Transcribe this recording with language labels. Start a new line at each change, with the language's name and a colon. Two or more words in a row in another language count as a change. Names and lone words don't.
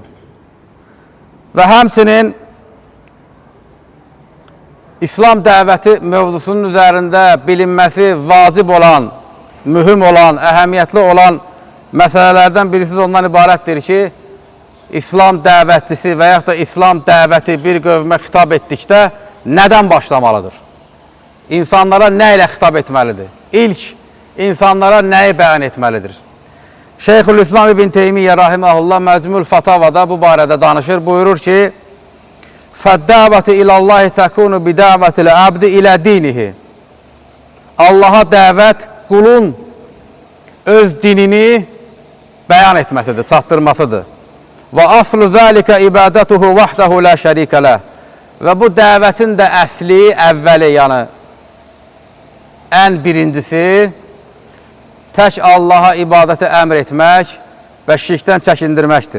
Azerbaijani: Və həmçinin İslam dəvəti mövzusunun üzərində bilinməsi vacib olan, mühüm olan, əhəmiyyətli olan məsələlərdən birisi ondan ibarətdir ki, İslam dəvətçisi və yaxud da İslam dəvəti bir qövmə xitab etdikdə nədən başlamalıdır? İnsanlara nə ilə xitab etməlidir? İlk, insanlara nəyi bəyan etməlidir? Şeyxülislam İbn Teymiyyə rahiməhullah Məcmul Fatavada bu barədə danışır. Buyurur ki,
Arabic: فَالدَّعْوَةِ إِلَى اللّٰهِ تَكُونُ بِدَعْوَةِ الْعَبْدِ إِلَى دِينِهِ.
Azerbaijani: Allaha dəvət qulun öz dinini bəyan etməsidir, çatdırmasıdır.
Arabic: وأصل ذلك عبادته وحده لا شريك له.
Azerbaijani: Və bu dəvətin də əsli, əvvəli, yəni ən birincisi tək Allaha ibadəti əmr etmək və şirkdən çəkindirməkdir.